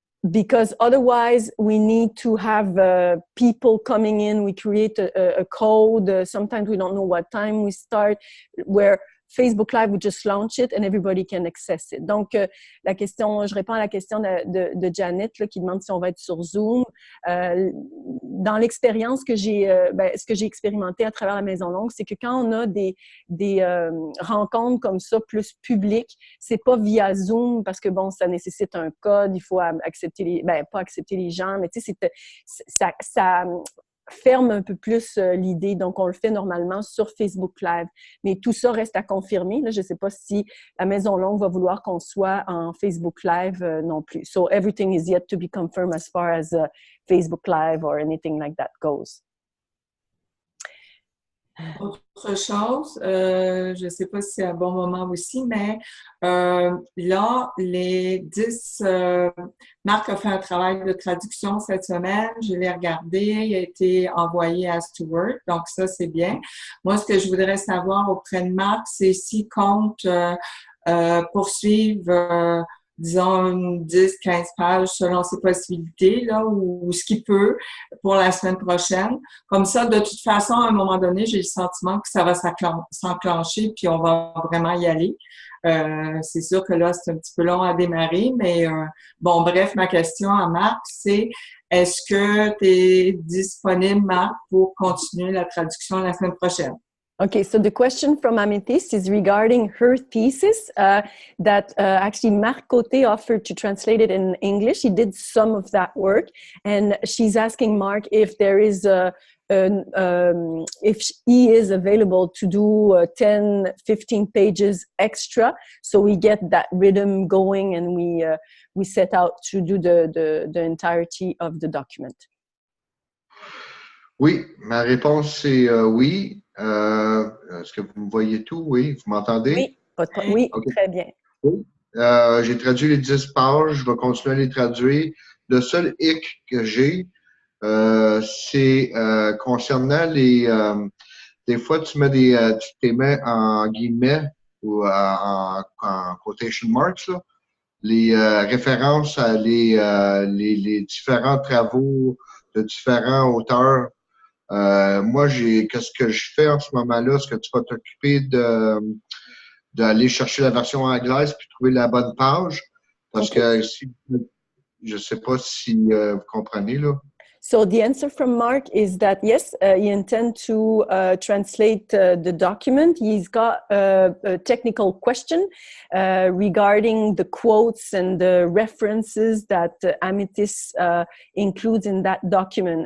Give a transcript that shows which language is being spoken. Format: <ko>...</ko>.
<en>Because otherwise we need to have people coming in. We create a code. Sometimes we don't know what time we start, where Facebook Live, we just launch it and everybody can access it.</en> <fr>Donc, la question, je réponds à la question de Janet là, qui demande si on va être sur Zoom. Dans l'expérience que ce que j'ai expérimenté à travers la Maison Longue, c'est que quand on a des rencontres comme ça, plus publiques, c'est pas via Zoom parce que bon, ça nécessite un code, il faut accepter pas accepter les gens, mais tu sais, ça ferme un peu plus l'idée. Donc, on le fait normalement sur Facebook Live. Mais tout ça reste à confirmer. Là, je ne sais pas si la Maison Longue va vouloir qu'on soit en Facebook Live non plus.</fr> <en>So, everything is yet to be confirmed as far as Facebook Live or anything like that goes.</en> <fr>Autre chose, je ne sais pas si c'est un bon moment aussi, mais là, les 10... Marc a fait un travail de traduction cette semaine, je l'ai regardé, il a été envoyé à Stuart, donc ça, c'est bien. Moi, ce que je voudrais savoir auprès de Marc, c'est s'il compte poursuivre disons 10-15 pages selon ses possibilités là, ou ce qu'il peut pour la semaine prochaine. Comme ça, de toute façon, à un moment donné, j'ai le sentiment que ça va s'enclencher puis on va vraiment y aller. C'est sûr que là, c'est un petit peu long à démarrer, mais bon, bref, ma question à Marc, c'est est-ce que tu es disponible, Marc, pour continuer la traduction la semaine prochaine?</fr> <en>Okay, so the question from Amethyst is regarding her thesis that actually Marc Côté offered to translate it in English. He did some of that work, and she's asking Marc if there is if he is available to do 10, 15 pages extra, so we get that rhythm going and we set out to do the entirety of the document.</en> <fr>Oui, ma réponse c'est oui. Est-ce que vous me voyez tout? Oui, vous m'entendez? Oui, okay. Très bien. Oui. J'ai traduit les 10 pages, je vais continuer à les traduire. Le seul hic que j'ai, c'est concernant les... des fois, tu les mets en guillemets ou en quotation marks, là, les références à les différents travaux de différents auteurs. Moi, qu'est-ce que je fais en ce moment-là? Est-ce que tu vas t'occuper d'aller chercher la version anglaise puis trouver la bonne page? Parce que je ne sais pas si vous comprenez, là.</fr> <en>So the answer from Mark is that yes, he intends to translate the document. He's got a technical question regarding the quotes and the references that Amethyst includes in that document.</en>